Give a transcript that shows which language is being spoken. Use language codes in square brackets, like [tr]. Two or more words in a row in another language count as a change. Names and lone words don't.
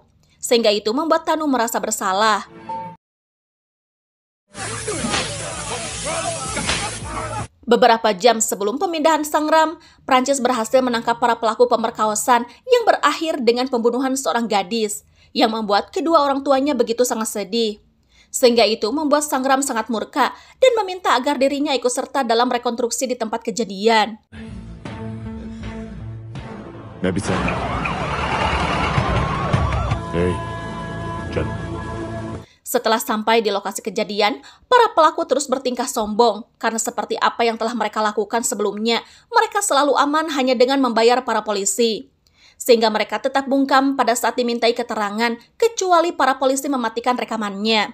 [id] Sehingga itu membuat Tanu merasa bersalah. Beberapa jam sebelum pemindahan Sangram, Prancis berhasil menangkap para pelaku pemerkosaan yang berakhir dengan pembunuhan seorang gadis, yang membuat kedua orang tuanya begitu sangat sedih. Sehingga itu membuat Sangram sangat murka dan meminta agar dirinya ikut serta dalam rekonstruksi di tempat kejadian. [hi] मैं भी सहना। Hey, चल। [id] Setelah sampai di lokasi kejadian, para pelaku terus bertingkah sombong karena seperti apa yang telah mereka lakukan sebelumnya, mereka selalu aman hanya dengan membayar para polisi. Sehingga mereka tetap bungkam pada saat dimintai keterangan, kecuali para polisi mematikan rekamannya.